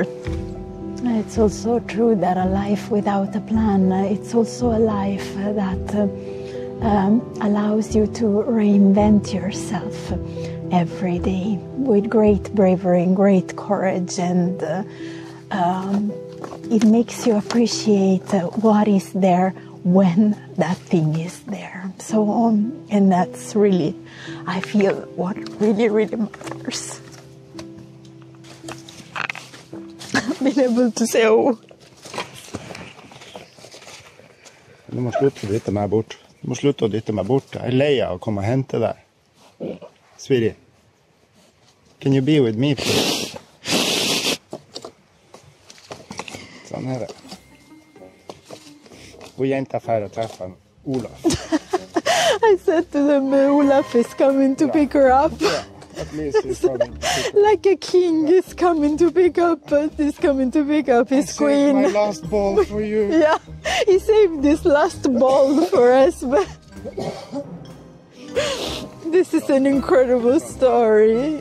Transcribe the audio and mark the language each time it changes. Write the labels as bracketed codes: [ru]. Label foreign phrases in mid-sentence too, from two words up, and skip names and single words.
[en] It's also true that a life without a plan, it's also a life that allows you to reinvent yourself every day with great bravery and great courage, and it makes you appreciate what is there when that thing is there. So, and that's really, I feel, what really, really matters. Being able to say, oh. [no] Du må slutte å dytte meg bort. Du må slutte å dytte meg bort. Jeg lei av å komme og hente deg. [en] Sweetie, can you be with me, please? [no] Sånn er det. Hvor jenta fer og treffer Olaf. [en] I said to them, Olaf is coming to pick her up. Yeah, at least he's coming to pick her up. Like a king is coming to pick up, his queen. My last ball for you. Yeah, he saved this last ball for us, but this is an incredible story.